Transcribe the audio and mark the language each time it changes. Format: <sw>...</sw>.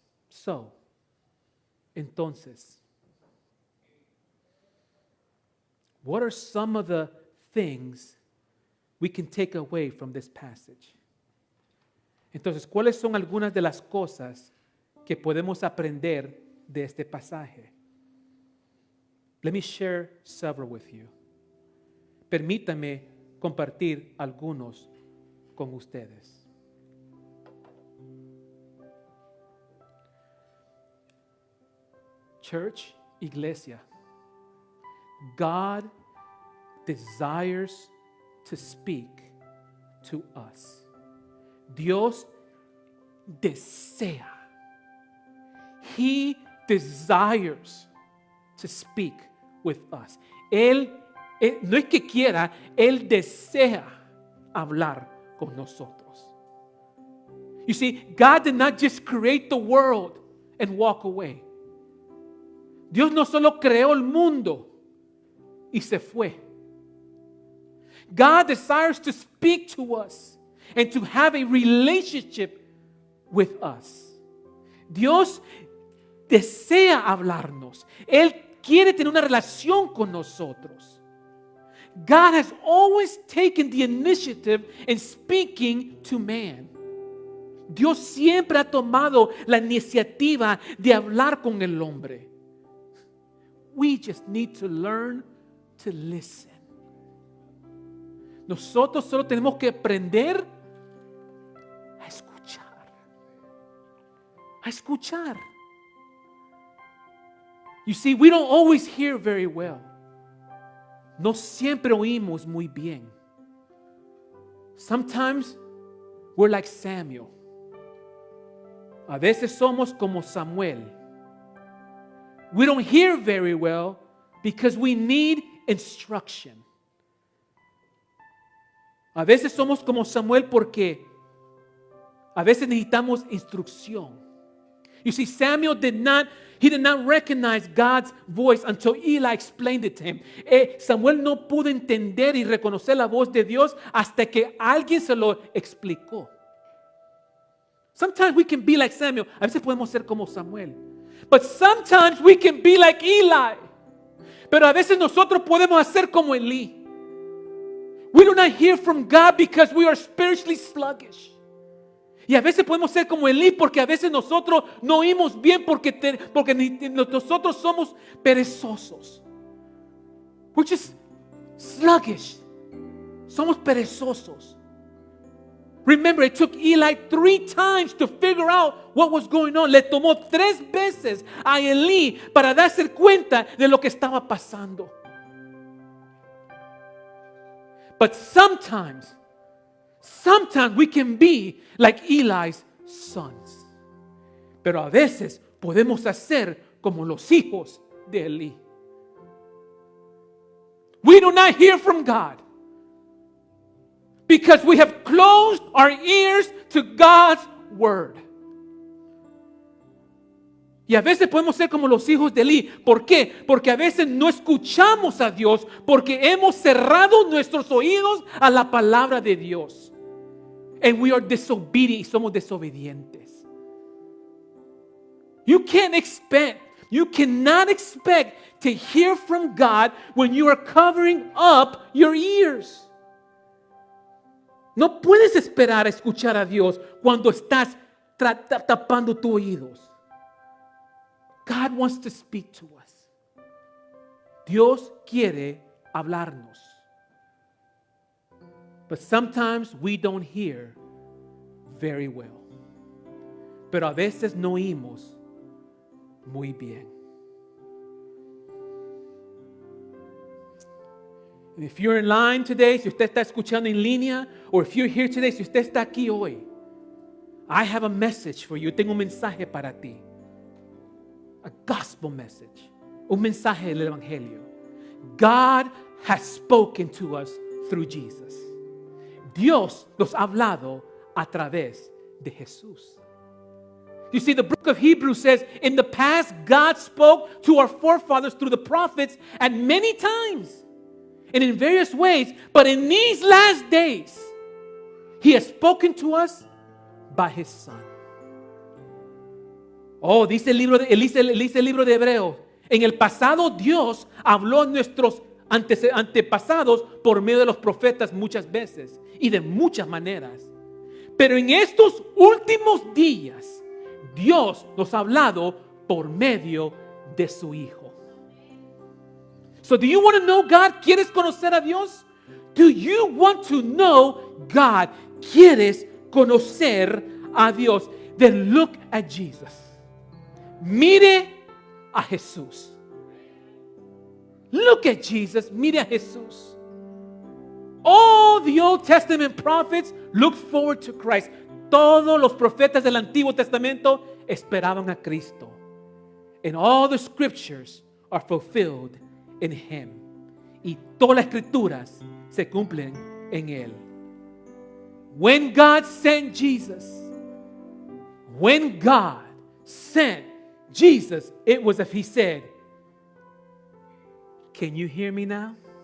<en>So,</en> <es>entonces,</es> <en>what are some of the things we can take away from this passage?</en> <es>Entonces, ¿cuáles son algunas de las cosas que podemos aprender de este pasaje?</es> <en>Let me share several with you.</en> <es>Permítame compartir algunos con ustedes.</es> <en>Church,</en> <es>iglesia,</es> <en>God desires to speak to us.</en> <es>Dios desea.</es> <en>He desires to speak with us.</en> <es>Él no es que quiera, Él desea hablar con nosotros.</es> <en>You see, God did not just create the world and walk away.</en> <es>Dios no solo creó el mundo y se fue.</es> <en>God desires to speak to us and to have a relationship with us.</en> <es>Dios desea hablarnos. Él quiere tener una relación con nosotros.</es> <en>God has always taken the initiative in speaking to man.</en> <es>Dios siempre ha tomado la iniciativa de hablar con el hombre.</es> <en>We just need to learn to listen.</en> <es>Nosotros solo tenemos que aprender a escuchar. A escuchar.</es> <en>You see, we don't always hear very well.</en> <es>No siempre oímos muy bien.</es> <en>Sometimes we're like Samuel.</en> <es>A veces somos como Samuel.</es> <en>We don't hear very well because we need instruction.</en> <es>A veces somos como Samuel porque a veces necesitamos instrucción.</es> <en>You see, Samuel did not recognize God's voice until Eli explained it to him.</en> <es>Samuel no pudo entender y reconocer la voz de Dios hasta que alguien se lo explicó.</es> <en>Sometimes we can be like Samuel.</en> <es>A veces podemos ser como Samuel.</es> <en>But sometimes we can be like Eli.</en> <es>Pero a veces nosotros podemos hacer como Elí.</es> <en>We do not hear from God because we are spiritually sluggish.</en> <es>Y a veces podemos ser como Elí porque a veces nosotros no oímos bien porque nosotros somos perezosos.</es> <en>We're just sluggish.</en> <es>Somos perezosos.</es> <en>Remember, it took Eli 3 times to figure out what was going on.</en> <es>Le tomó 3 veces a Elí para darse cuenta de lo que estaba pasando.</es> <en>But sometimes we can be like Eli's sons.</en> <es>Pero a veces podemos hacer como los hijos de Elí.</es> <en>We do not hear from God because we have closed our ears to God's word.</en> <es>Y a veces podemos ser como los hijos de Elí. ¿Por qué? Porque a veces no escuchamos a Dios porque hemos cerrado nuestros oídos a la palabra de Dios.</es> <en>And we are disobedient</en> <es>y somos desobedientes.</es> <en>You cannot expect to hear from God when you are covering up your ears.</en> <es>No puedes esperar a escuchar a Dios cuando estás tapando tus oídos.</es> <en>God wants to speak to us.</en> <es>Dios quiere hablarnos.</es> <en>But sometimes we don't hear very well.</en> <es>Pero a veces no oímos muy bien.</es> <en>And if you're in line today,</en> <es>si usted está escuchando en línea,</es> <en>or if you're here today,</en> <es>si usted está aquí hoy,</es> <en>I have a message for you.</en> <es>Tengo un mensaje para ti.</es> <en>A gospel message.</en> <es>Un mensaje del evangelio.</es> <en>God has spoken to us through Jesus.</en> <es>Dios nos ha hablado a través de Jesús.</es> <en>You see, the book of Hebrews says, in the past, God spoke to our forefathers through the prophets at many times and in various ways. But in these last days, He has spoken to us by His Son.</en> <es>Oh, dice el libro de Hebreos. En el pasado Dios habló a nuestros antepasados por medio de los profetas muchas veces y de muchas maneras. Pero en estos últimos días Dios nos ha hablado por medio de su Hijo.</es> <en>So do you want to know God?</en> <es>¿Quieres conocer a Dios?</es> <en>Do you want to know God?</en> <es>¿Quieres conocer a Dios?</es> <en>Then look at Jesus.</en> <es>Mire a Jesús.</es> <en>Look at Jesus.</en> <es>Mire a Jesús.</es> <en>All the Old Testament prophets looked forward to Christ.</en> <es>Todos los profetas del Antiguo Testamento esperaban a Cristo.</es> <en>And all the scriptures are fulfilled in Him.</en> <es>Y todas las escrituras se cumplen en Él.</es> <en>When God sent Jesus, when God sent Jesus, it was as He said, can you hear me now?</en>